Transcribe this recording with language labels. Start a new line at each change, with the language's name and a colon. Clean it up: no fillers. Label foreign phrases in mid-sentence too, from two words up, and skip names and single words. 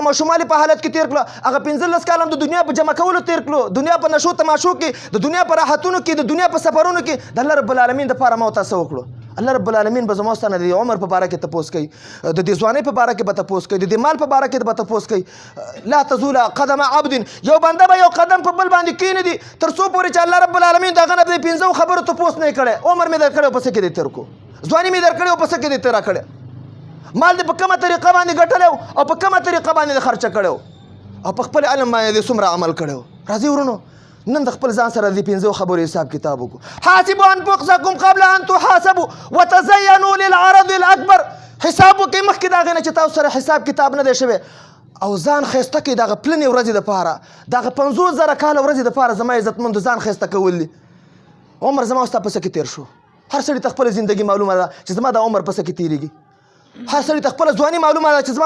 Pashto: ماشومالي په حالت کې تېر کړه هغه 15 کاله د دنیا په جمع کولو تېر کړو دنیا په نشو تماشو کې د دنیا په راحتونو کې د دنیا په سفرونو کې د
Arabic: الله رب العالمین
Pashto: دپاره ما ته څه وکړو
Arabic: الله رب العالمین
Pashto: به زما ستانه د عمر په باره کې تپوس کوي د دې ځوانۍ په باره کې به تپوس کوي د دې مال په باره کې به تپوس کوي
Arabic: لا تزول قدم عبد
Pashto: یو بنده به یو قدم په بل باندې کېنږدي تر څو پورې چې
Arabic: الله رب العالمین
Pashto: د هغه نه د 15 خبرو تپوس نه کړی عمر مې در کړی او په څه کې دې تېر کړو ځواني مې در کړی او په څه کې دې تېره کړی مال دې په کومه طریقه باندې ګټلی او په کومه طریقه باندې خرچه کړی او په خپل علم باندې دې څومره عمل کړی راځئ ورونو نن د خپل ځان سره د 15 خبرو حساب کتاب وکړو
Arabic: حاسبوا انفسکم قبل ان تحاسبوا وتزینوا للعرض الاکبر
Pashto: حساب وکړئ مخکې د هغې نه چې تاسو سره حساب کتاب نه دی شوی او ځان ښایسته کړئ دغه پلنې ورځې دپاره دغه 50,000 کاله ورځې دپاره زما عزتمندو ځان ښایسته کول دي عمر زما ستا په څه کې تېر شو هر سړي ته خپله زندګي معلومه ده چې زما د عمر په څه کې تېرېږي هر سړي ته خپله ځواني معلومه ده چې